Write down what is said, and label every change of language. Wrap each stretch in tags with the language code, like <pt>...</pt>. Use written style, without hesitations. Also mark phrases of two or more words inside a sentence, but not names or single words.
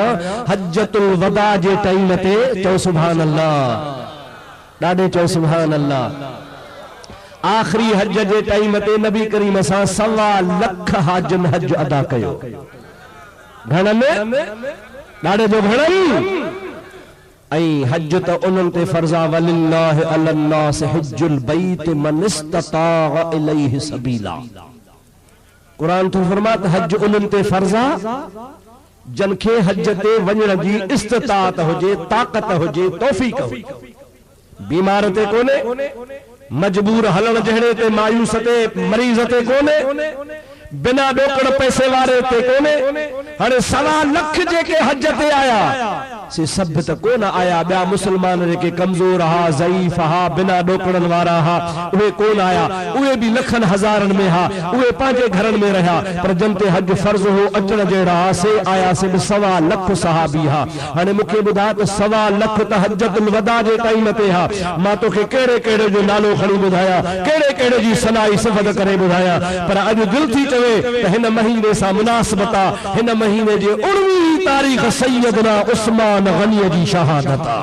<sd>हज्जतुल वदा जे टाइम ते चओ</sd> <ar>سبحان الله,</ar> <sd>ॾाढे चओ</sd> <ar>سبحان الله.</ar> <sd>आखिरी हज जे टाइम ते नबी करीम सां 1.25 लख हाजन हज अदा कयो। घणनि? ॾाढे जो घणनि? ऐं हज त उन्हनि ते फर्ज़ा</sd> <ar>ولله على الناس حج البيت من استطاع إليه سبيلا.</ar> <sd>कुरान तो फरमात हज उन्हनि ते फर्ज़ा जन खे हज ते वञण जी इस्तिताअत हुजे, ताक़त हुजे, तौफ़ीक़ हुजे। बीमार ते कोने, मजबूर हलण जहड़े ते, मायूस ते, मरीज ते कोने, बिना डोकड़ पैसे वारे ते कोने। हाणे 1.25 लख जेके हज ते आया से सब त कोन आया। ॿिया मुस्लमान जेके कमज़ोर हा, ज़ईफ़ हा, बिना डोकड़न वारा हा, उहे कोन आया। उहे भी लखन हज़ारन में हा, उहे पंहिंजे घरन में रहा। पर जन ते हज फर्ज हो अचण जहिड़ा हा से आया से 1.25 लख सहाबी हा। हाणे मूंखे ॿुधा त 1.25 लख त हज्जतुल वदा जे टाइम ते हा। मां तोखे कहिड़े कहिड़े जो नालो खणी ॿुधाया, कहिड़े कहिड़े जी सनाई सिफ़त करे ॿुधाया। पर अॼु दिल थी चवे त हिन महीने सां मुनासिबत आ। हिन महीने जे 19 तारीख़ सैयदना उस्मान गनी जी शहादत आ।</sd>